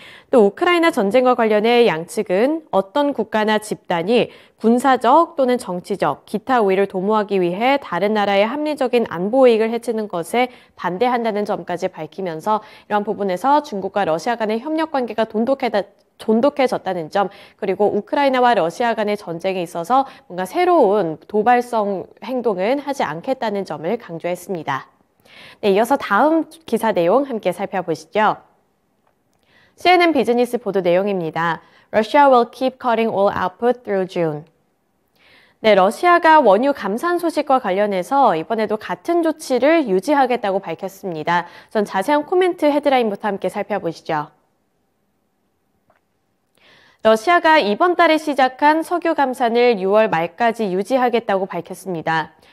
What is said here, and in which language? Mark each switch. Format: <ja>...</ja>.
<ko>또 우크라이나 전쟁과 관련해 양측은 어떤 국가나 집단이 군사적 또는 정치적, 기타 우위를 도모하기 위해 다른 나라의 합리적인 안보 이익을 해치는 것에 반대한다는 점까지 밝히면서 이러한 부분에서 중국과 러시아 간의 협력 관계가 돈독해졌다는 점, 그리고 우크라이나와 러시아 간의 전쟁에 있어서 뭔가 새로운 도발성 행동은 하지 않겠다는 점을 강조했습니다. 네, 이어서 다음 기사 내용 함께 살펴보시죠. CNN 비즈니스 보도 내용입니다.</ko> <en>Russia will keep cutting oil output through June.</en> <ko>네, 러시아가 원유 감산 소식과 관련해서 이번에도 같은 조치를 유지하겠다고 밝혔습니다. 전 자세한 코멘트 헤드라인부터 함께 살펴보시죠. 러시아가 이번 달에 시작한 석유 감산을 6월 말까지 유지하겠다고 밝혔습니다.</ko>